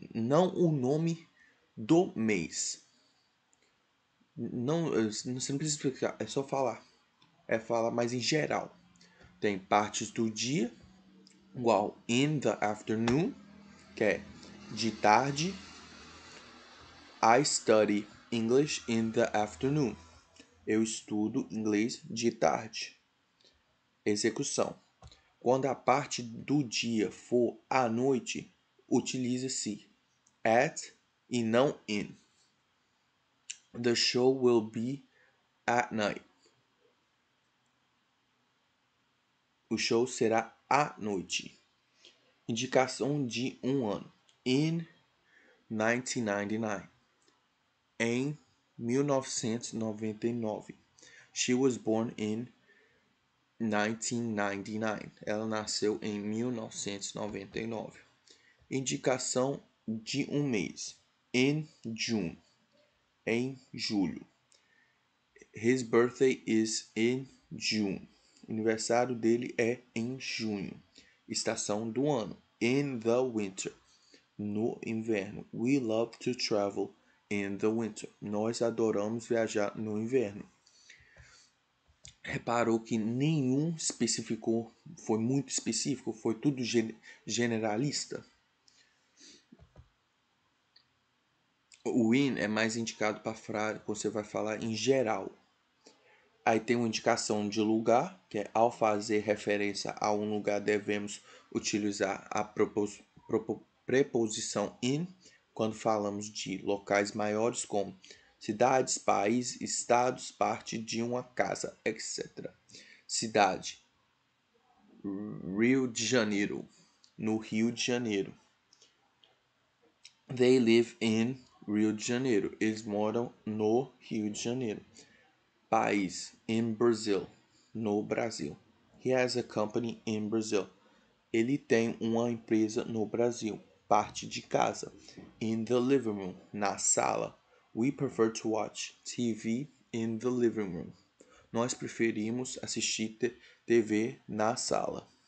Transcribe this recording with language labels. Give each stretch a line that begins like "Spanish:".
Portuguese: Não o nome do mês. Não, você não precisa explicar, é só falar. É falar mais em geral. Tem partes do dia, igual
English: in the afternoon,
Portuguese: que é de tarde.
English: I study English in the afternoon.
Portuguese: Eu estudo inglês de tarde. Execução. Quando a parte do dia for à noite, utiliza-se at e não in.
English: The show will be at night.
Portuguese: O show será à noite. Indicação de um ano.
English: In 1999.
Portuguese: Em 1999.
English: She was born in 1999.
Portuguese: Ela nasceu em 1999. Indicação de um mês.
English: In June.
Portuguese: Em julho.
English: His birthday is in June.
Portuguese: O aniversário dele é em junho. Estação do ano.
English: In the winter.
Portuguese: No inverno.
English: We love to travel in the winter.
Portuguese: Nós adoramos viajar no inverno. Reparou que nenhum especificou, foi muito específico, foi tudo generalista. O in é mais indicado para frase que você vai falar em geral. Aí tem uma indicação de lugar, que é ao fazer referência a um lugar devemos utilizar a preposição in quando falamos de locais maiores como cidades, países, estados, parte de uma casa, etc. Cidade, Rio de Janeiro, no Rio de Janeiro.
English: They live in Rio de Janeiro.
Portuguese: Eles moram no Rio de Janeiro. País,
English: in Brazil,
Portuguese: no Brasil.
English: He has a company in Brazil.
Portuguese: Ele tem uma empresa no Brasil. Parte de casa,
English: in the living room,
Portuguese: na sala.
English: We prefer to watch TV in the living room.
Portuguese: Nós preferimos assistir TV na sala.